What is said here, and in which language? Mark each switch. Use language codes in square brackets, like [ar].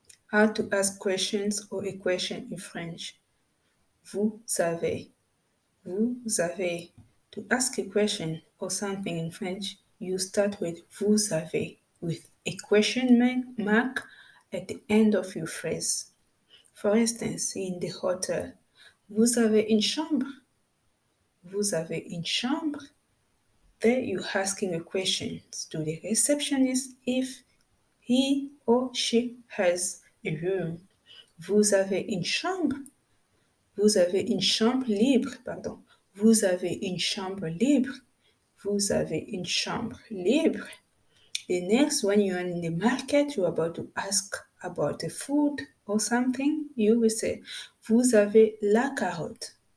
[en] How to ask questions or a question in French. Vous savez. Vous avez. To ask a question or something in French, you start with vous avez, with a question mark at the end of your phrase. For instance, in the hotel, vous avez une chambre? [fr] Vous avez une chambre? [en] There you're asking a question to the receptionist if he or she has a room. [fr] Vous avez une chambre? Vous avez une chambre libre, pardon. Vous avez une chambre libre. Vous avez une chambre libre. [en] The next, when you're in the market, you're about to ask about the food or something, you will say, vous avez la carotte.